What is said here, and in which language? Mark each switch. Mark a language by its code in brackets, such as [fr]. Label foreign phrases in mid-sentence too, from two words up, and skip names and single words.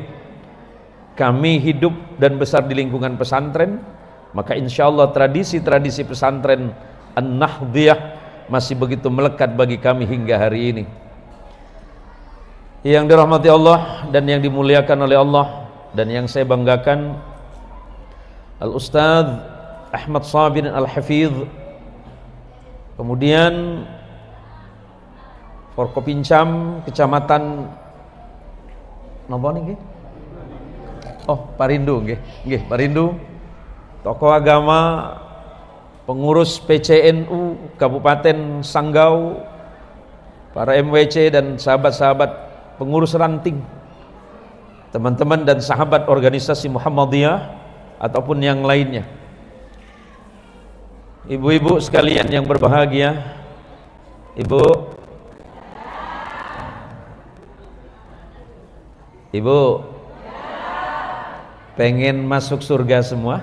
[id] Kami hidup dan besar di lingkungan pesantren, maka [ar] إن شاء الله [id] tradisi-tradisi pesantren An-Nahdhiyah masih begitu melekat bagi kami hingga hari ini. Yang dirahmati Allah dan yang dimuliakan oleh Allah, dan yang saya banggakan, Al-Ustadz Ahmad Sabin Al-Hafidh, kemudian Forkopincam, Kecamatan [jv] napa niki? Oh, Parindu nggih. Nggih, Parindu. [id] Tokoh agama, pengurus PCNU Kabupaten Sanggau, para MWC dan sahabat-sahabat pengurus ranting, teman-teman dan sahabat organisasi Muhammadiyah ataupun yang lainnya, ibu-ibu sekalian yang berbahagia, ibu pengen masuk surga semua?